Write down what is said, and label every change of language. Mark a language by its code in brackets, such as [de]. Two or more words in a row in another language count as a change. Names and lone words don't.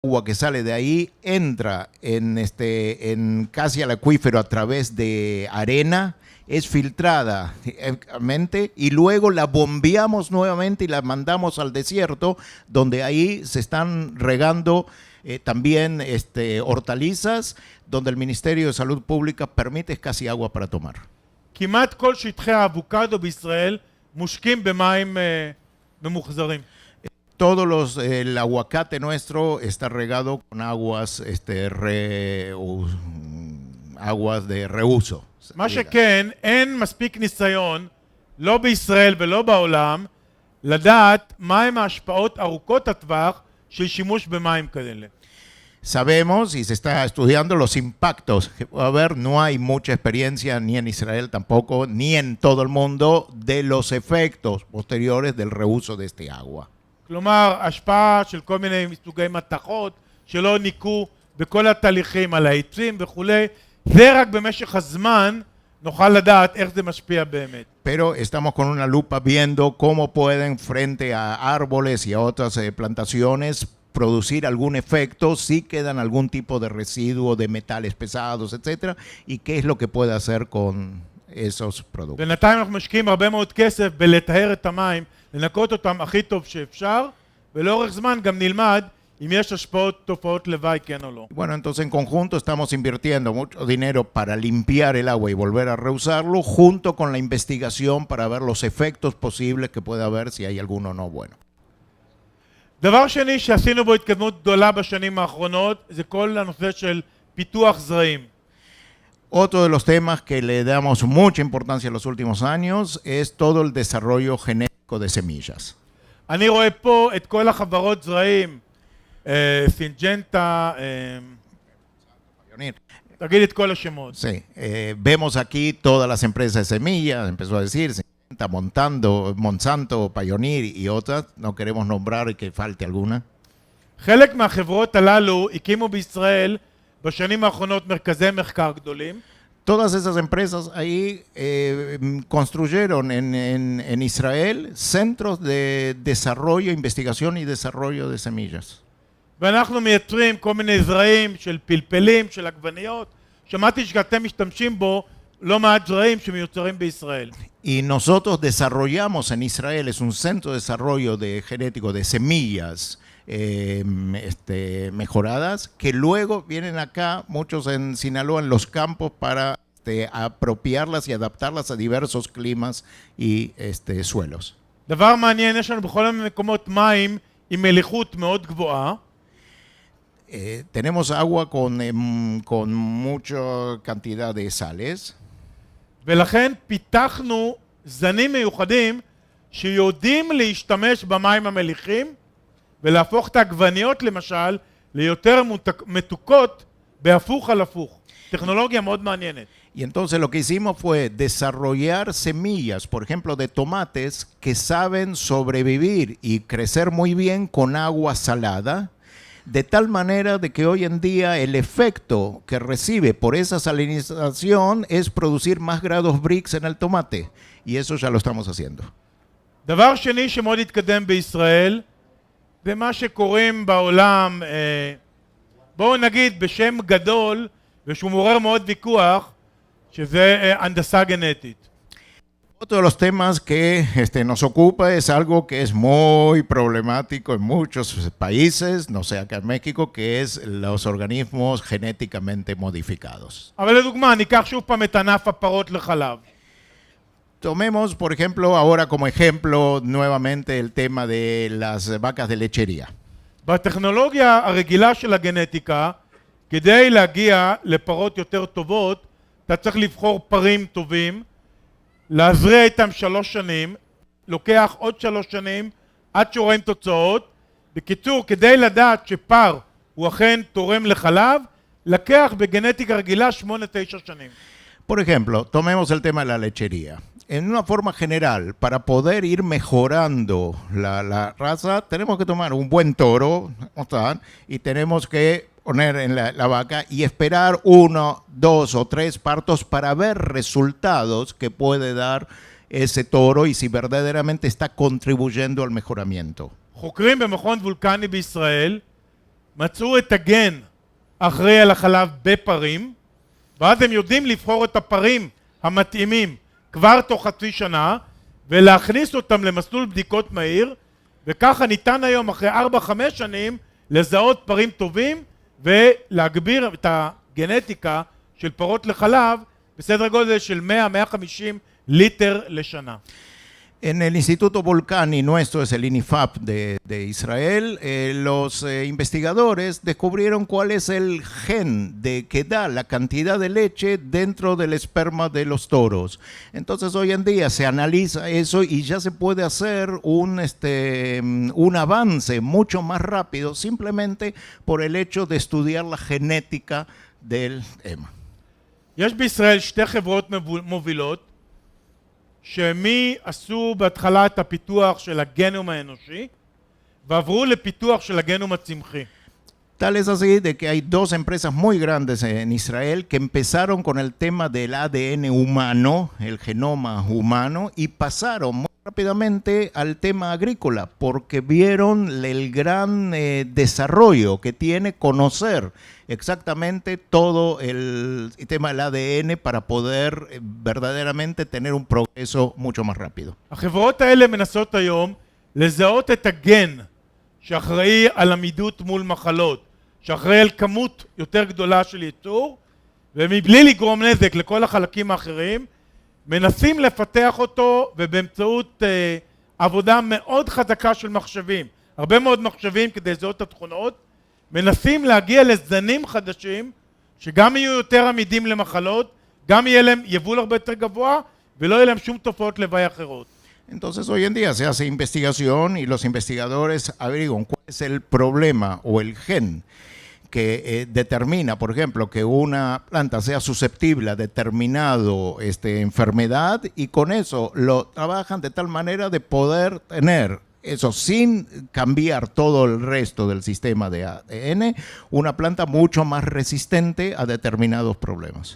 [es] agua que sale de ahí entra en casi al acuífero a través de arena, es filtrada y luego la bombeamos nuevamente y la mandamos al desierto, donde ahí se están regando también hortalizas, donde el Ministerio de Salud Pública permite casi agua para tomar. [he] כמעט כל שטחי האבוקדו בישראל מושקים במים ממוחזרים. [es] Todos el aguacate nuestro está regado con aguas, aguas de reuso. [he] מה שכן, אין מספיק ניסיון, לא בישראל ולא בעולם, לדעת מהם ההשפעות ארוכות הטווח של שימוש במים כאלה. [es] Sabemos y se está estudiando los impactos que puede haber. No hay mucha experiencia ni en Israel tampoco, ni en todo el mundo, de los efectos posteriores del reuso de este agua. [he] כלומר, השפעה של כל מיני סוגי מתכות שלא ניקו בכל התהליכים על העצים וכולי, זה רק במשך הזמן נוכל לדעת איך זה משפיע באמת. [es] Pero estamos con una lupa viendo cómo pueden frente a árboles y a otras plantaciones producir algún efecto, si quedan algún tipo de residuo de metales pesados, etcétera, y qué es lo que puede hacer con esos productos. [he] בינתיים אנחנו משקיעים הרבה מאוד כסף בלטהר את המים, לנקות אותם הכי טוב שאפשר, ולאורך זמן גם נלמד אם יש השפעות תופעות לוואי כן או לא. [es] Bueno, entonces en conjunto estamos invirtiendo mucho dinero para limpiar el agua y volver a reusarlo, junto con la investigación para ver los efectos posibles que puede haber si hay alguno no bueno. [he] דבר שני שעשינו בו התקדמות גדולה בשנים האחרונות, זה כל הנושא של פיתוח זרעים. [es] Otro de los temas que le damos mucha importancia en los últimos años es todo el desarrollo genético de semillas. [he] אני רואה פה את כל החברות זרעים, סינג'נטה, תגיד את כל השמות. [es] Sí, vemos aquí todas las empresas de semillas, empezó a decir, está montando Monsanto, Pioneer y otras, no queremos nombrar y que falte alguna. [he] חלק מהחברות הללו הקימו בישראל בשנים האחרונות מרכזי מחקר גדולים. [es] Todas esas empresas ahí construyeron en Israel centros de desarrollo, investigación y desarrollo de semillas. [he] ואנחנו מייצרים כל מיני זרעים של פלפלים, של עגבניות. שמעתי שאתם משתמשים בו לא מעט זרעים שמיוצרים בישראל. [es] Y nosotros desarrollamos en Israel, es un centro de desarrollo genético de semillas mejoradas, que luego vienen acá, muchos en Sinaloa, en los campos, para apropiarlas y adaptarlas a diversos climas y suelos. [he] דבר מעניין, יש לנו בכל המקומות מים עם מליחות מאוד גבוהה. [es] Tenemos agua con mucha cantidad de sales. [he] ולכן פיתחנו זנים מיוחדים שיודעים להשתמש במים המליחים ולהפוך את העגבניות למשל ליותר מתוקות בהפוך על הפוך. טכנולוגיה מאוד מעניינת. [es] Y entonces lo que hicimos fue desarrollar semillas, por ejemplo, de tomates que saben sobrevivir y crecer muy bien con agua salada, de tal manera de que hoy en día el efecto que recibe por esa salinización es producir más grados Brix en el tomate, y eso ya lo estamos haciendo. [he] דבר שני שמאוד התקדם בישראל, זה מה שקוראים בעולם, בואו נגיד בשם גדול, ושהוא מעורר מאוד ויכוח, שזה הנדסה גנטית. [es] Otro de los temas que nos ocupa es algo que es muy problemático en muchos países, no sé, acá en México, que es los organismos genéticamente modificados. [he] אבל לדוגמה, ניקח שוב פעם את ענף הפרות לחלב. [es] Tomemos, por ejemplo, ahora como ejemplo nuevamente el tema de las vacas de lechería. [he] בטכנולוגיה הרגילה של הגנטיקה, כדי להגיע לפרות יותר טובות, אתה צריך לבחור פרים טובים, להזריע איתם 3 שנים, לוקח עוד 3 שנים עד שרואים תוצאות. בקיצור, כדי לדעת שפר הוא אכן תורם לחלב, לקח בגנטיקה רגילה 8-9 שנים. [es] Por ejemplo, tomemos el tema de la lechería. En una forma general, para poder ir mejorando la raza, tenemos que tomar un buen toro, y tenemos que poner en la vaca y esperar 1, 2 o 3 partos para ver resultados que puede dar ese toro y si verdaderamente está contribuyendo al mejoramiento. [he] חוקרים במכון וולקני בישראל מצאו את הגן אחראי על החלב בפרים, ואז הם יודעים לבחור את הפרים המתאימים כבר תוך חצי שנה, ולהכניס אותם למסלול בדיקות מהיר, וככה ניתן היום אחרי 4-5 שנים לזהות פרים טובים ולהגביר את הגנטיקה של פרות לחלב בסדר גודל של 100-150 ליטר לשנה. [es] En el Instituto Volcani, nuestro es el INIFAP de Israel, los investigadores descubrieron cuál es el gen que da la cantidad de leche dentro del esperma de los toros. Entonces hoy en día se analiza eso y ya se puede hacer un avance mucho más rápido simplemente por el hecho de estudiar la genética del EMA. [he] יש בישראל שתי חברות מובילות שמי עשו בהתחלה את הפיתוח של הגנום האנושי ועברו לפיתוח של הגנום הצמחי. [es] Tal es así de que hay dos empresas muy grandes en Israel que empezaron con el tema del ADN humano, el genoma humano, y pasaron muy rápidamente al tema agrícola porque vieron el gran desarrollo que tiene conocer exactamente todo el tema del ADN para poder verdaderamente tener un progreso mucho más rápido. [he] החברות האלה מנסות היום לזהות את הגן שאחראי על עמידות מול מחלות, שאחראי על כמות יותר גדולה של ייצור, ומבלי לגרום נזק לכל החלקים האחרים, מנסים לפתח אותו ובאמצעות עבודה מאוד חזקה של מחשבים, הרבה מאוד מחשבים כדי לזהות את התכונות, מנסים להגיע לזנים חדשים שגם יהיו יותר עמידים למחלות, גם יהיה להם יבול הרבה יותר גבוה ולא יהיה להם שום תופעות לוואי אחרות. [es] Entonces hoy en día se hace investigación y los investigadores averiguan cuál es el problema o el gen que determina, por ejemplo, que una planta sea susceptible a determinado enfermedad y con eso lo trabajan de tal manera de poder tener eso sin cambiar todo el resto del sistema de ADN, una planta mucho más resistente a determinados problemas.